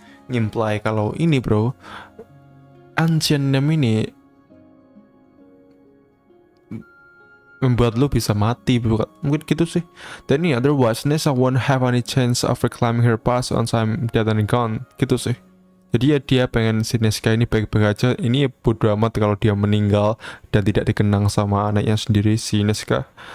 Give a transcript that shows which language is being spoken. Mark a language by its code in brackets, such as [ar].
[id] Imply kalau ini, bro, ancient name ini membuat lu bisa mati, bukan? Mungkin gitu sih. Dan ini [en] otherwise Nessa won't have any chance of reclaiming her past once I'm dead and gone. [id] Gitu sih. Jadi ya dia pengen si Neska ini baik-baik aja. Ini bodo amat kalau dia meninggal dan tidak dikenang sama anaknya sendiri si Neska.